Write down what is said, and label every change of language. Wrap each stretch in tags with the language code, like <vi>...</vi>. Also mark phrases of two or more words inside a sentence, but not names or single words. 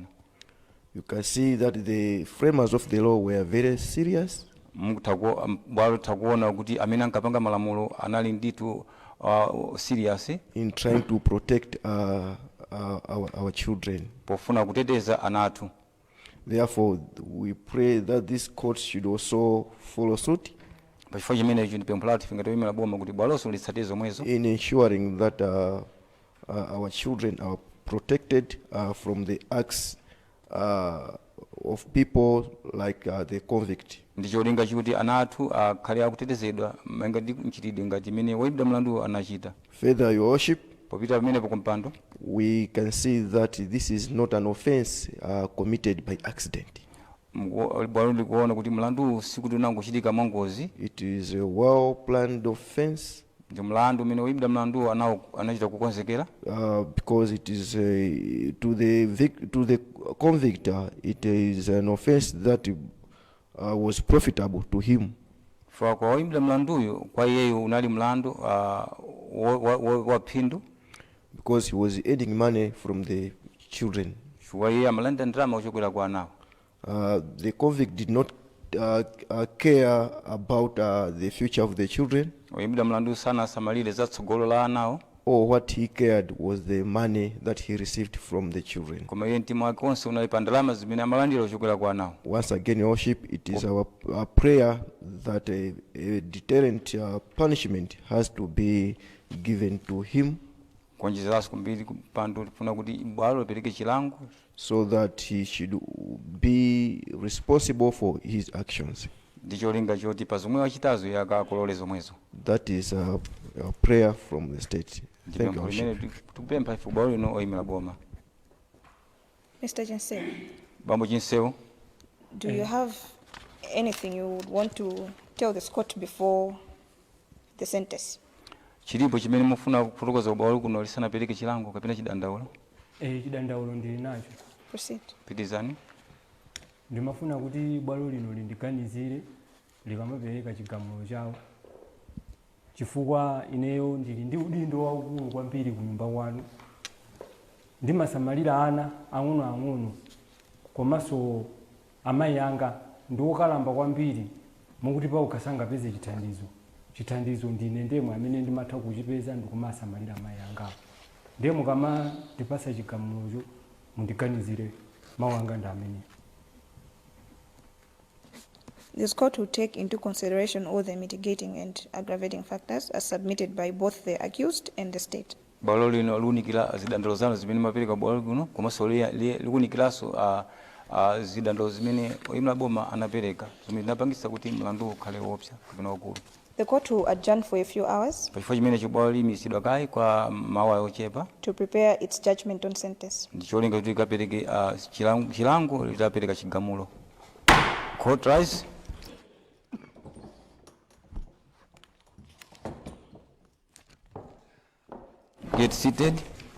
<en>You can see that the framers of the law were very serious.</en> <ny>Bwalo takuona kuti amene ankapanga malamulo anali nditu serious</ny> <en>in trying to protect our children.</en> <ny>Pofuna kuteteza anatu.</ny> <en>Therefore, we pray that this court should also follow suit</en> <ny>Pachifukwa chimenecho ndipempha tingati oyimira boma kuti bwaloso litsate zomwezo</ny> <en>in ensuring that our children are protected from the acts of people like the convict.</en> <ny>Ndicholinga chikuti anatu akhale akutetezedwa menga ndi mchitidwe ngati imene woyimbidwa mlandu anachita.</ny> <en>Further, Your Worship,</en> <ny>popita pamene pokumpando</ny> <en>we can see that this is not an offense committed by accident.</en> <ny>Bwalo likuona kuti mlandu sikuti unangochitika mwangozi.</ny> <en>It is a well planned offense.</en> <ny>Ndi mlandu umene woyimbidwa mlandu anachita kukonzekera.</ny> <en>Because it is to the convict, it is an offense that was profitable to him.</en> <ny>Kwa woyimbidwa mlanduyo kwa iyeyo unali mlandu wa phindu.</ny> <en>Because he was earning money from the children.</en> <ny>Chifukwa iye amalanda ndalama kuchokera kwa anawo.</ny> <en>The convict did not care about the future of the children.</en> <ny>Woyimbidwa mlandu sana samalire za tsogolo la anawo.</ny> <en>Or what he cared was the money that he received from the children.</en> <ny>Koma iye mtima wake wonse unali pa ndalama zimene amalandira kuchokera kwa anawo.</ny> <en>Once again, Your Worship, it is our prayer that a deterrent punishment has to be given to him.</en> <ny>Kuonjezeraso kumbiri kumpando funa kuti bwalo lipereke chilango</ny> <en>so that he should be responsible for his actions.</en> <ny>Ndicholinga choti pa zomwe wachitazo yakakolole zomwezo.</ny> <en>That is a prayer from the state. Thank you, Worship.</en> <ny>Tupempha ifu bwalo lino oyimira boma.</ny> <en>Mr. Jinsewu,</en> <ny>Bambo Jinsewu,</ny> <en>do you have anything you would want to tell this court before the sentence?</en> <ny>chilipo chimene mufuna kufotokoza bwalo kuno lisanapereke chilango kapena chidandaulo? Chidandaulo ndili nacho.</ny> <en>Proceed.</en> <ny>Pitizani. Ndimafuna kuti bwalo lino lindiganizire likamapereka chigamulo chawo. Chifukwa ineyo ndili ndi udindo waukulu kwambiri ku nyumba kwanu. Ndimasamalira ana ang'ono komanso amayi anga ndi okalamba kwambiri mokuti pa ukasangapeze chithandizo ndine ndemwe amene ndimatha kuchipeza ndikumasamalira amayi anga. Ndiye mukama ndipasa chigamulocho mundiganizire mawu anga ndi amene.</ny> <en>This court will take into consideration all the mitigating and aggravating factors as submitted by both the accused and the state.</en> <ny>Bwalo lino lunikira zidandaulo zanu zimene mapereka bwalo kuno komanso likunikiraso zidandaulo zimene oyimira boma anapereka zimene zinapangisa kuti mlandu ukhale wopsa kapena wakulu.</ny> <en>The court will adjourn for a few hours</en> <ny>Pachifukwa chimene bwalo limisidwa kayi kwa mawa ochepa</ny> <en>to prepare its judgment on sentence.</en> <ny>ndicholinga kuti likapereke chilango litapereka chigamulo.</ny> <en>Court rise. Get seated.</en>